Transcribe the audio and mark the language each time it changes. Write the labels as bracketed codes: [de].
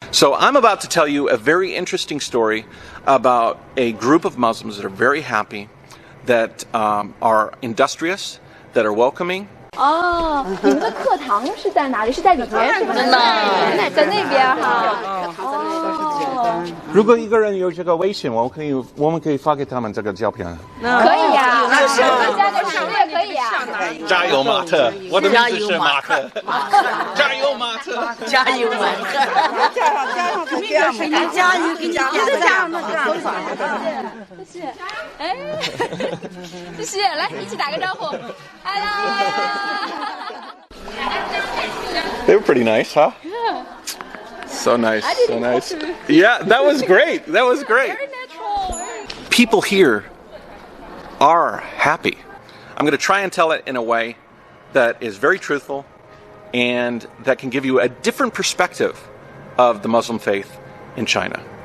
[en] So I'm about to tell you a very interesting story about a group of Muslims that are very happy, that are industrious, that are welcoming. [zh] 哦，你们的课堂是在哪里？是在里面是吗？在那边哈。哦。如果一个人有这个微信，我们可以发给他们这个照片。可以呀，是加个10也可以呀。加油马特，我的名字是马特。加油马特，加油马特，加油，给你加上，谢谢。哎，谢谢，来一起打个招呼。 [en] Hello. They were pretty nice, huh? Yeah. So nice, so nice. Yeah, that was great. That was great. Very natural. People here are happy. I'm going to try and tell it in a way that is very truthful and that can give you a different perspective of the Muslim faith in China.